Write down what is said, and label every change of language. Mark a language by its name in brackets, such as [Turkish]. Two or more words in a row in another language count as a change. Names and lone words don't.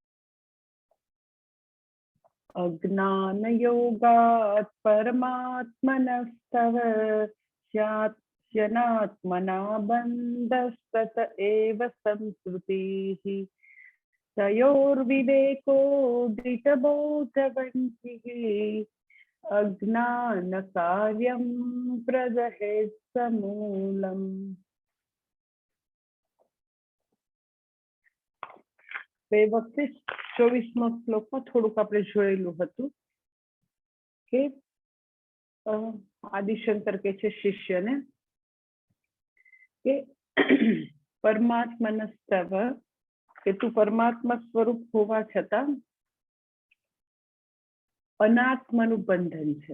[Sanskrit] अज्ञानयोगात् परमात्मनस्तव स्यात्स्यनात्मना बन्धस्तत एव संस्कृतिः तयोर्विवेको धृतबोधवन्तिः अज्ञानकार्यं प्रदहेत् समूलम्. [Gujarati] બે વખતે 24મો શ્લોકમાં થોડુંક આપણે જોયેલું હતું કે આદિશંકર કે છે શિષ્યને કે પરમાત્મનસ્તવ કે તું પરમાત્મા સ્વરૂપ હોવા છતાં અનાત્મનું બંધન છે.